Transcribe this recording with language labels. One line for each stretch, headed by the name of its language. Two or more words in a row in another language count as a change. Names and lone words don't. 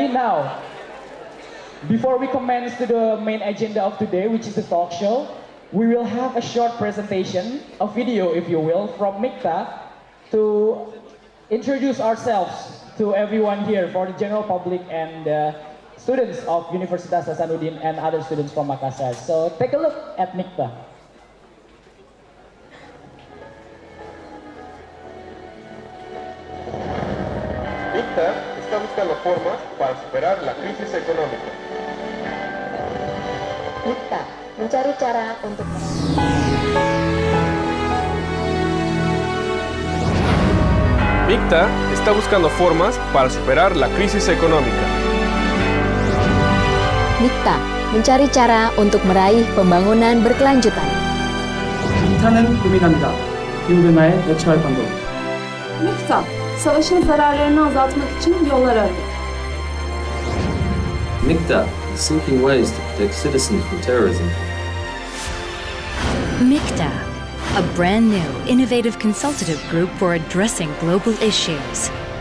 English: Now, before we commence to the main agenda of today, which is the talk show, we will have a short presentation, a video, if you will, from MIKTA to introduce ourselves to everyone here, for the general public and students of Universitas Hasanuddin and other students from Makassar. So take a look at MIKTA.
Spanish: MIKTA está buscando formas para superar la crisis económica.
Indonesian: MIKTA mencari cara untuk
Spanish: MIKTA está buscando formas para superar la crisis económica.
Indonesian: MIKTA mencari cara untuk meraih pembangunan berkelanjutan.
Korean: MIKTA'nın 고민합니다. 기후변화에 대처할 방법.
Turkish: MIKTA, savaşın zararlarını azaltmak için yollar arıyor.
English: MIKTA is seeking ways to protect citizens from terrorism. MIKTA, a brand new, innovative consultative group for addressing global issues.